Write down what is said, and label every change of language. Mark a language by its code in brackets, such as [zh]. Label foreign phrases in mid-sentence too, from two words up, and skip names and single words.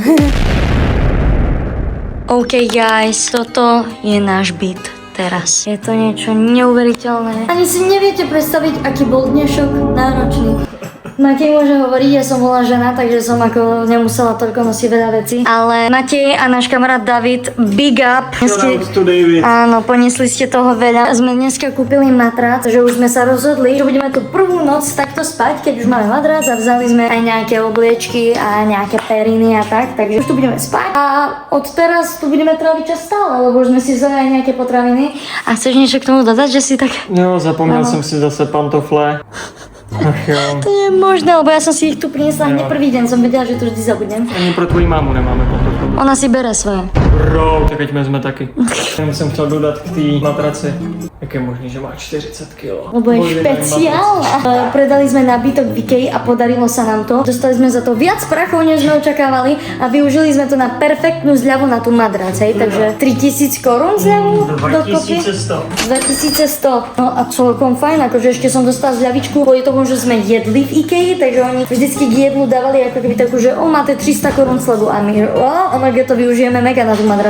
[en] OK guys, [sk] toto je náš byt teraz. Je to niečo neuveriteľné. Ani si neviete predstaviť, aký bol dnešok náročný. Matej môže hovoriť, ja som bola žena, takže som ako nemusela toľko nosiť veľa vecí. Ale Matej a náš kamarát David, [en] big up. [sk] Áno, poniesli ste toho veľa. Sme dneska kúpili matrac, že už sme sa rozhodli, že budeme tu prvú noc takto spať, keď už máme matrac a vzali sme aj nejaké obliečky a nejaké periny a tak, takže už tu budeme spať. A od teraz tu budeme tráviť čas stále, lebo už sme si vzali aj nejaké potraviny. A chceš niečo k tomu dodať, že si tak... [cs] Jo, zapomněl jsem si zase pantofle. Ach jo. [sk] To je možné, lebo ja som si ich tu priniesla hneď prvý deň, som vedela, že to vždy zabudnem. [cs] Ani pro tvoji mámu nemáme pantofle. Ona si bere svoje. Bro, tak ať vezme taky. Jenom jsem chtěl dodat k té matraci. Jak je možný, že má 40 kg? [sk] Lebo je špeciálna. Predali sme nábytok v Ikei a podarilo sa nám to. Dostali sme za to viac prachov, než sme očakávali a využili sme to na perfektnú zľavu na tú madrac, hej, takže 3000 korún zľavu dokopy. 2100. 2100. No a celkom fajn, akože ešte som dostala zľavičku kvôli tomu, že sme jedli v Ikei, takže oni vždycky k jedlu dávali ako keby takú, že máte 300 korún slevu a my, omega to využijeme mega na tú madrac.